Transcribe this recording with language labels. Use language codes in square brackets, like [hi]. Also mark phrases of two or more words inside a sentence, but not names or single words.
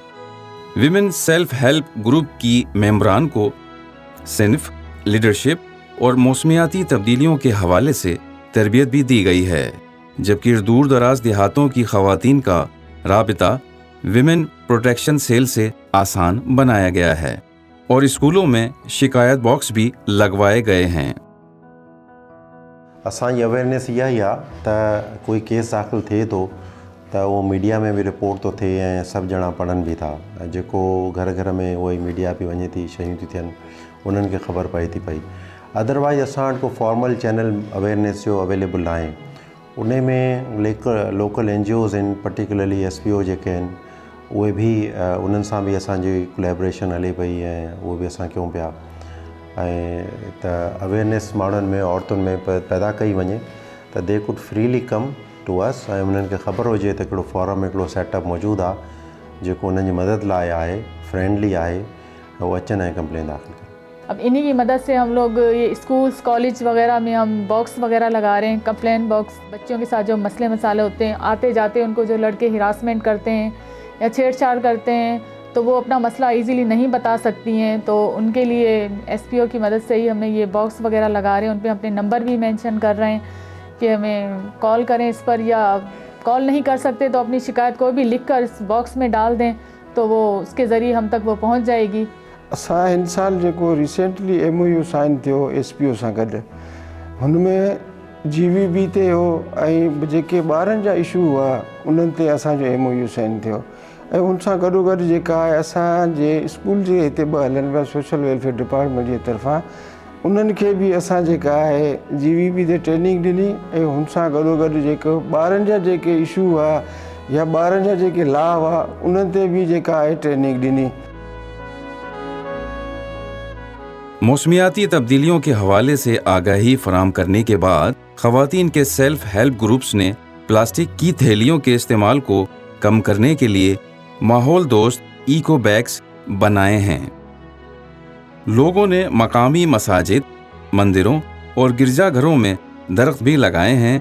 [en] women self help group [ur] کی ممبران کو صنف، لیڈرشپ اور موسمیاتی تبدیلیوں کے حوالے سے تربیت بھی دی گئی ہے، جبکہ دور دراز دیہاتوں کی خواتین کا رابطہ [en] women protection cell [ur] سے آسان بنایا گیا ہے اور اسکولوں میں شکایت باکس بھی لگوائے گئے ہیں. [sd] असांजी अवेयरनेस इहा ई आहे त कोई केस दाख़िल थिए थो त उहो मीडिया में बि रिपोर्ट थो थिए ऐं सभु ॼणा पढ़नि बि था। जेको घर घर में उहो ई मीडिया बि वञे थी, शयूं थी थियनि, उन्हनि खे ख़बर पए थी पई। अदरवाइज़ असां वटि को [en] formal channel awareness [sd] जो अवेलेबल आहे। उन में [en] local NGOs [sd] आहिनि, पर्टिकुलरली SPO जेके आहिनि उहे बि उन्हनि सां बि असांजी कोलैबोरेशन हले पई ऐं उहो बि असां कयूं पिया ऐं त अवेयरनेस माण्हुनि में, औरतुनि में पैदा कई वञे त [en] they could freely come to us [sd] ऐं उन्हनि खे ख़बर हुजे त हिकिड़ो फॉरम, हिकिड़ो सेटअप मौजूदु आहे जेको उन्हनि जी मदद लाइ आहे, फ्रेंडली आहे, वो अचनि ऐं कंप्लेन दाख़िल कनि। [ur] اب انہی کی مدد سے ہم لوگ یہ [en] schools, college [ur] وغیرہ میں ہم باکس وغیرہ لگا رہے ہیں, [en] complaint box. [ur] بچیوں کے ساتھ جو مسئلے مسالے ہوتے ہیں، آتے جاتے ان کو جو لڑکے ہراسمنٹ کرتے ہیں یا چھیڑچھاڑ کرتے ہیں تو وہ اپنا مسئلہ ایزیلی نہیں بتا سکتی ہیں، تو ان کے لیے SPO کی مدد سے ہی ہم نے یہ باکس وغیرہ لگا رہے ہیں. ان پر اپنے نمبر بھی مینشن کر رہے ہیں کہ ہمیں کال کریں اس پر، یا کال نہیں کر سکتے تو اپنی شکایت کو بھی لکھ کر اس باکس میں ڈال دیں تو وہ اس کے ذریعے ہم تک وہ پہنچ جائے گی. [sd] असां हिन साल जेको [en] recently MOU sign [sd] थियो SPO सां गॾु, हुनमें GVB ते हो ऐं जेके ॿारनि जा इशू हुआ उन्हनि ते असांजो [en] MOU sign [sd] थियो ऐं उन सां गॾोगॾु जेका आहे असांजे स्कूल जे हिते ॿ हलनि पिया [en] social welfare department [sd] जे तरफ़ां, उन्हनि खे बि असां जेका आहे GVB ते ट्रेनिंग ॾिनी ऐं हुन सां गॾोगॾु जेको ॿारनि जा जेके इशू हुआ या ॿारनि जा जेके लॉ हुआ उन्हनि ते बि जेका आहे ट्रेनिंग ॾिनी। [ur] موسمیاتی تبدیلیوں کے حوالے سے آگاہی فراہم کرنے کے بعد خواتین کے [en] self help groups [ur] نے پلاسٹک کی تھیلیوں کے استعمال کو کم کرنے کے لیے ماحول دوست [en] eco bags [ur] بنائے ہیں. لوگوں نے مقامی مساجد، مندروں اور گرجاگھروں میں درخت بھی لگائے ہیں.